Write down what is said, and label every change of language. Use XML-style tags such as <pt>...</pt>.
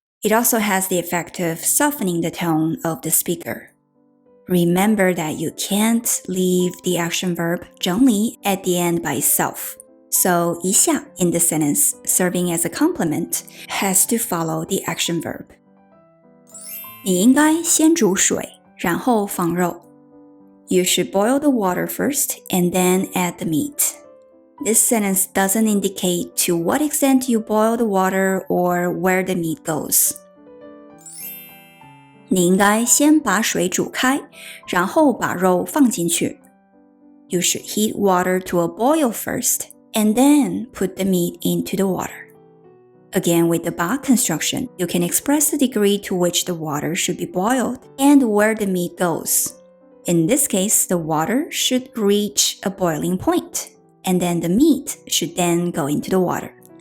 <en>It also has the effect of softening the tone of the speaker. Remember that you can't leave the action verb 整理 at the end by itself. So 一下 in the sentence, serving as a complement, has to follow the action verb.</en> <zh>你应该先煮水，然后放肉。</zh> <en>You should boil the water first and then add the meat. This sentence doesn't indicate to what extent you boil the water or where the meat goes.</en> <zh>你应该先把水煮开，然后把肉放进去。</zh> <en>You should heat water to a boil first and then put the meat into the water. Again, with the 把 construction, you can express the degree to which the water should be boiled and where the meat goes. In this case, the water should reach a boiling point, and then the meat should then go into the water.</en>